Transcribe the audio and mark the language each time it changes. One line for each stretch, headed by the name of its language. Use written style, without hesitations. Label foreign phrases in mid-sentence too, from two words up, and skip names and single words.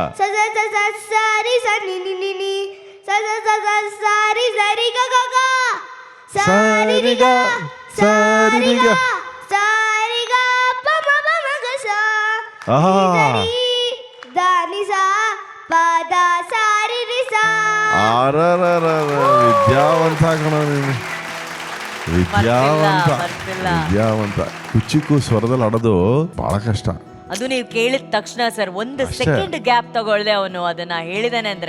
Kannada: ಸ ಸ ಸ ಸ ಸ ರಿ ಸ ನಿ ನಿ ನಿ ನಿ ಸ ಸ ಸ ಸ ಸ ರಿ ಸ ರಿ ಗ ಗ ಗ ಸ ರಿ ರಿ ಗ ಸ ರಿ ಗ ಸ ರಿ ಗ ಪ ಮ ಪ ಮ ಗ ಸ ಆಹಾ. ದ ನಿ ಸ ಪ ದ ಸ ರಿ ರಿ ಸ. ಆರರರರ, ವಿದ್ಯಾವಂತ ಕಣ ನೀನು, ವಿದ್ಯಾವಂತ ಬರ್ತಿಲ್ಲ. ವಿದ್ಯಾವಂತ. ಕುಚಿಕು ಸ್ವರದಲ್ಲಿ ಆಡೋದು ಬಹಳ ಕಷ್ಟ. ಅದು ನೀವು ಕೇಳಿದ ತಕ್ಷಣ ಸರ್ 1 ಅಷ್ಟೇ. ಸೆಕೆಂಡ್ ಗ್ಯಾಪ್ ತಗೊಳ್ದೆ ಅವನು ಅದನ್ನ ಹೇಳಿದಾನೆ ಅಂದ್ರೆ.